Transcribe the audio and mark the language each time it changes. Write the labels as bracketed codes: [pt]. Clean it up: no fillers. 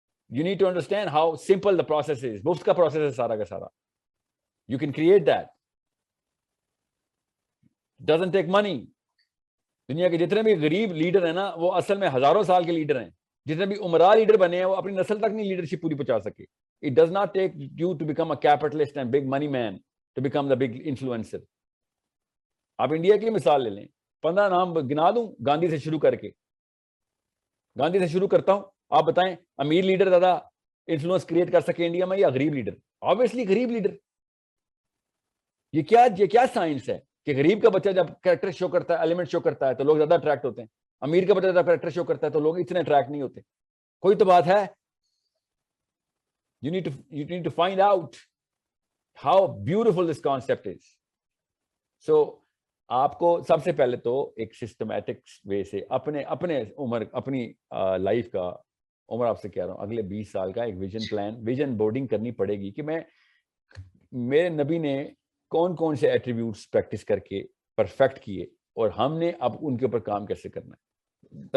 [en] You need to understand how simple the process is. [ur] مفت کا process ہے سارا کا سارا. [en] You can create that. Doesn't take money. [ur] دنیا کے جتنے بھی غریب لیڈر ہیں نا وہ اصل میں ہزاروں سال کے لیڈر ہیں. جتنے بھی عمرہ لیڈر بنے ہیں وہ اپنی نسل تک نہیں لیڈرشپ پوری پہنچا سکے. [en] It does not take you to become a capitalist and big money man to become the big influencer. [ur] آپ انڈیا کی مثال لے لیں, 15 نام گنا دوں گاندھی سے شروع کر کے. گاندھی سے شروع کرتا ہوں, آپ بتائیں امیر لیڈر زیادہ انفلوئنس کریٹ کر سکے انڈیا میں یا غریب لیڈر؟ آبویسلی غریب لیڈر. یہ کیا سائنس ہے کہ غریب کا بچہ جب کریکٹر شو کرتا ہے, ایلیمنٹ شو کرتا ہے تو لوگ زیادہ اٹریکٹ ہوتے ہیں, امیر کا بچہ جب کریکٹر شو کرتا ہے تو لوگ اتنے اٹریکٹ نہیں ہوتے؟ کوئی تو بات ہے. [en] You need to find out how beautiful this concept is. [ur] So آپ کو سب سے پہلے تو ایک سسٹمیٹک وے سے اپنے عمر, اپنی لائف کا عمر, آپ سے کہہ رہا ہوں اگلے 20 سال کا ایک ویژن بورڈنگ کرنی پڑے گی کہ میرے نبی نے کون کون سے ایٹریبیوٹس پریکٹس کر کے پرفیکٹ کیے اور ہم نے اب ان کے اوپر کام کیسے کرنا ہے.